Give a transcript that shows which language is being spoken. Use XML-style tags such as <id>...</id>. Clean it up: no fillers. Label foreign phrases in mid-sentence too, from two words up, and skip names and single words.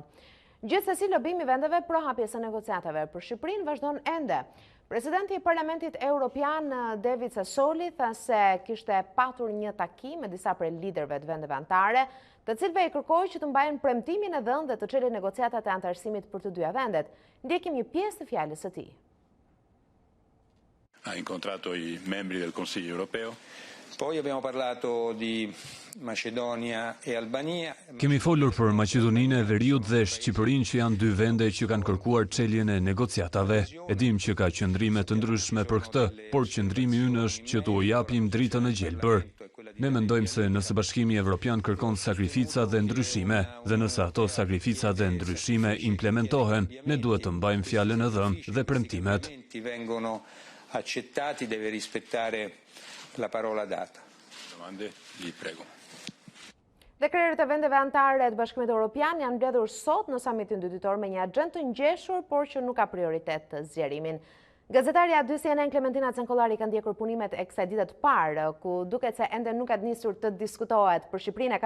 <sq>Gjithsesi, lobimi vendeve pro hapjes së negociatave për Shqipërinë vazhdon ende. Presidenti i Parlamentit Evropian David Sassoli tha se kishte patur një takim me disa prej liderëve të vendeve anëtare, të cilëve i kërkoi që të mbajnë premtimin e dhënë dhe të çelin negociatat e anëtarësimit për të dyja vendet. Ndjekim një pjesë të fjalës së tij.</sq> <it>Ha incontrato i membri del Consiglio europeo. Poi abbiamo parlato di Macedonia e Albania.</it> <sq>Kemi folur për Maqedoninë e Veriut dhe Shqipërinë, që janë dy vende që kanë kërkuar çeljen e negociatave. E dim që ka qëndrime të ndryshme për këtë, por qëndrimi ynë është që t'u japim dritën e gjelbër. Ne mendojmë se nëse Bashkimi Evropian kërkon sakrifica dhe ndryshime, dhe nëse ato sakrifica dhe ndryshime implementohen, ne duhet të mbajmë fjalën e dhënë dhe premtimet.</sq> <it>Vengono accettati, deve rispettare la parola data. Domande, li prego.</it> <sq>Dhe krerët e vendeve anëtare të Bashkimit Evropian janë mbledhur sot në samitin dyditor me një agjendë të ngjeshur, por që nuk ka prioritet të zgjerimin. Gazetarja A2 CNN Klementina Cenkollari ka ndjekur punimet e kësaj dite të parë, ku duket se ende nuk ka nisur të diskutohet për Shqipërinë.</sq>